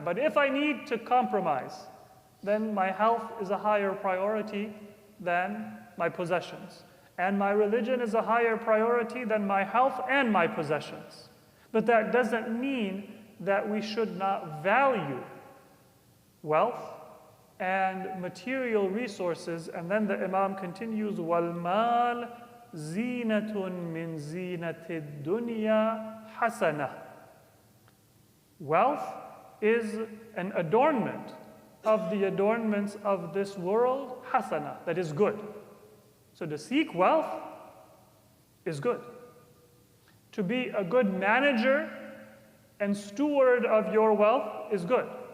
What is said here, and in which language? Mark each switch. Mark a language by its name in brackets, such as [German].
[English] But if I need to compromise, then my health is a higher priority than my possessions. And my religion is a higher priority than my health and my possessions. But that doesn't mean that we should not value wealth and material resources. And then the Imam continues, [Arabic] وَالْمَالْ زِينَةٌ مِّن زِينَةِ الدُّنْيَا حَسَنَةٌ. [English] Wealth is an adornment of the adornments of this world, hasana, that is good. So to seek wealth is good. To be a good manager and steward of your wealth is good.